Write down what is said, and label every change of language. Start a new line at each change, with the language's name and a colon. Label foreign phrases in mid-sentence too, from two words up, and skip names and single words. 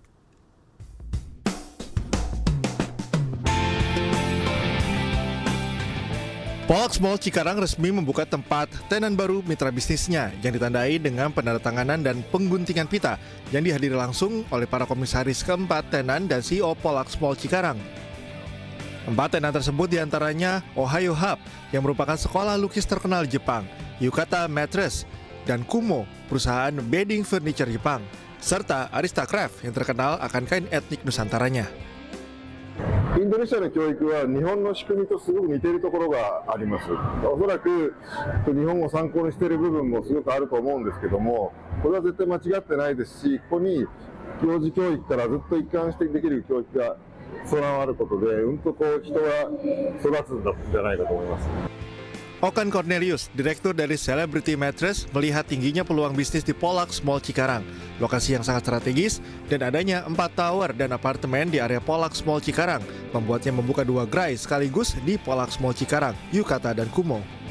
Indonesian: Polax Mall Cikarang resmi membuka tempat tenan baru mitra bisnisnya yang ditandai dengan penandatanganan dan pengguntingan pita yang dihadiri langsung oleh para komisaris keempat tenan dan CEO Polax Mall Cikarang. 4 tenan tersebut diantaranya Ohio Hub yang merupakan sekolah lukis terkenal Jepang, Yukata Mattress, dan Kumo, perusahaan
English: bedding furniture
Indonesian: Jepang, serta Arista Craft yang terkenal akan kain etnik Nusantaranya.
Japanese: インドネシアの教育は日本の仕組みとすごく似ているところがあります。おそらく日本を参考にしている部分もすごくあると思うんですけども、これは絶対間違ってないですし、ここに幼児教育からずっと一貫してできる教育が備わることで、人が育つんじゃないかと思います。
Indonesian: Okan Cornelius, direktur dari Celebrity Mattress, melihat tingginya peluang bisnis di Polax Mall Cikarang, lokasi yang sangat strategis, dan adanya 4 tower dan apartemen di area Polax Mall Cikarang, membuatnya membuka 2 gerai sekaligus di Polax Mall Cikarang, Yukata dan Kumo.